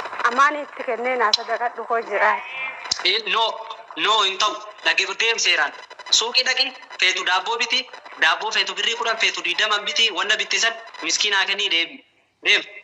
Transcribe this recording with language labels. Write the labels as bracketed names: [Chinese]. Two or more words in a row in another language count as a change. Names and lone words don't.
[Oromo] Amaan itti kennee naa sadaqadhu koo jira. [English] Eh, no, no, [Oromo] hin ta'u. Dhagee deem seeraan. Suuqii dhaqi, feetu daabboo biti, daabboo feetu birrii kudhan, feetu digdaman biti, wanna bitte san miskiinaa kennii deebi. Deem.